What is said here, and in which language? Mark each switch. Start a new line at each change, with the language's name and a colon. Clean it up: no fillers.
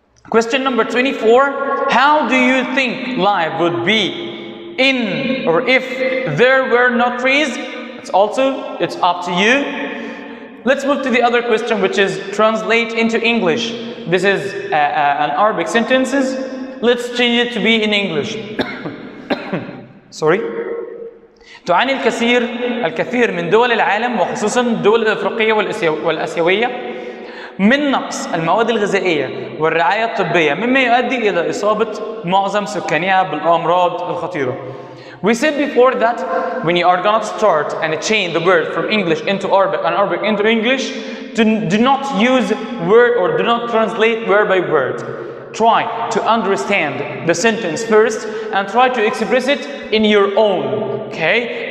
English: Question number 24. How do you think life would be in or if there were no trees? It's up to you. Let's move to the other question, which is translate into English. This is an Arabic sentences. Let's change it to be in English. Sorry.
Arabic: تعاني الكثير من دول العالم وخصوصا الدول الأفريقية والآسيوية من نقص المواد الغذائية والرعاية الطبية، مما يؤدي إلى إصابة معظم سكانها بالأمراض الخطيرة.
English: We said before that when you are gonna start and change the word from English into Arabic and Arabic into English, do not use word or do not translate word by word. Try to understand the sentence first and try to express it in your own, okay?